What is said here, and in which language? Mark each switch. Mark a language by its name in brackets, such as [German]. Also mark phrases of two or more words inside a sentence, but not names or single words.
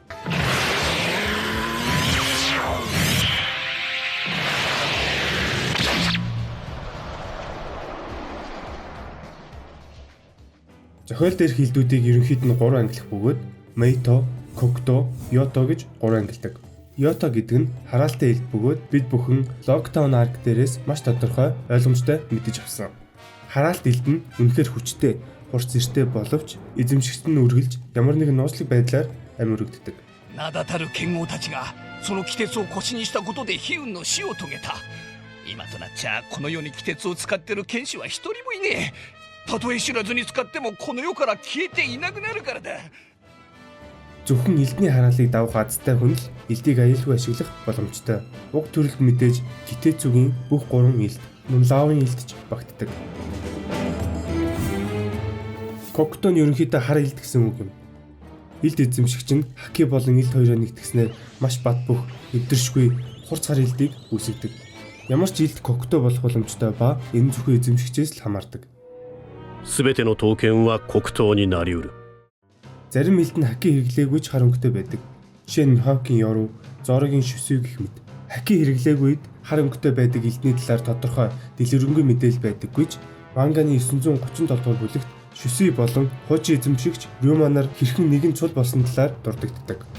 [Mongolian] Зохиол дээрх элдүүдийг ерөнхийд нь 3 ангилах бөгөөд Meito, Kokuto, Yoto гэж 3 ангилдаг. Yoto гэдэг нь хараалтай элд бөгөөд бид бүхэн Lockdown Arc дээрээс маш тодорхой ойлгомжтой мэдэж авсан. Хараалт элд нь үнэхээр хүчтэй, хурц зэртэй боловч эзэмшигчд нь үргэлж ямар нэгэн нууцлаг байдлаар амь өргөддөг. [Japanese] 名だたる剣豪たちがその鬼鉄を腰にしたことで悲運の死を遂げた。今となっちゃこの世に鬼鉄を使ってる剣士は一人もいねえ。たとえ知らずに使ってもこの世から消えていなくなるからだ。 [Mongolian] Зөвхөн элдний хараалыг давах азтай хүн л элдийг аюулгүй ашиглах боломжтой. Уг төрөлд мэдээж Китэцүгийн бүх 3 элд, мөн Лавын элд ч багтдаг. Kokuto нь ерөнхийдөө хар элд гэсэн үг юм. Элд эзэмшигч нь Хаки болон элд хоёроо нэгтгэснээр маш бат бөх, эвдэршгүй хурц хар элдийг үүсгэдэг. Ямар ч элд Kokuto болох боломжтой ба энэ зөвхөн эзэмшигчээс л хамаардаг. [Japanese] すべての刀剣は黒刀になりうる。 [Mongolian] Зарим элд нь хаки хэрэглээгүй ч хар өнгөтэй байдаг. Жишээ нь Хокийн Yorу, Zoroгийн Shusui гэх мэт. Хаки хэрэглээгүй хар өнгөтэй байдаг элдний талаар тодорхой дэлгэрэнгүй мэдээлэл байдаггүй ч манганы 937 дугаар бүлэгт Shusui болон хуучин эзэмшигч Ryuma нар хэрхэн нэгэн цул болсон талаар дурддагддаг.